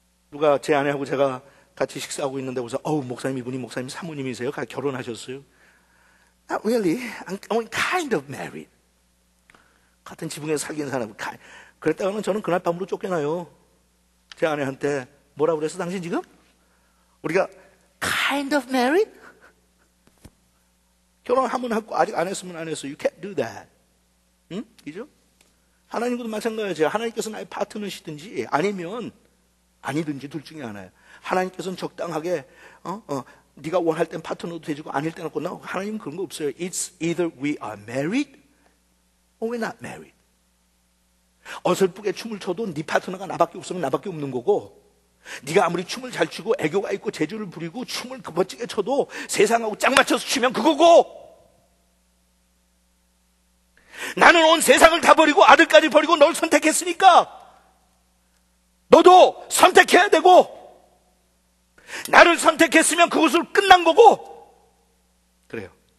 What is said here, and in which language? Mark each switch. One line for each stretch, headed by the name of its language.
Korean: 누가 제 아내하고 제가 같이 식사하고 있는데 그래서 목사님 이분이 목사님 사모님이세요? 결혼하셨어요? Not really. I'm kind of married. 같은 지붕에서 살긴 사람. 그랬다가는 저는 그날 밤으로 쫓겨나요. 제 아내한테 뭐라 그랬어 당신 지금? 우리가 kind of married? 결혼하면 하고 아직 안 했으면 안 했어. You can't do that. 그죠? 하나님과도 마찬가지예요. 하나님께서 나의 파트너시든지 아니면 아니든지 둘 중에 하나예요. 하나님께서는 적당하게 네가 원할 땐 파트너도 되주고 아닐 때는 없고, 하나님은 그런 거 없어요.
English: It's either we are married or we're not married.
Korean: 어설프게 춤을 춰도 네 파트너가 나밖에 없으면 나밖에 없는 거고, 네가 아무리 춤을 잘 추고 애교가 있고 재주를 부리고 춤을 멋지게 춰도 세상하고 짝 맞춰서 추면 그거고, 나는 온 세상을 다 버리고 아들까지 버리고 널 선택했으니까 너도 선택해야 되고, 나를 선택했으면 그것으로 끝난 거고. 그래요.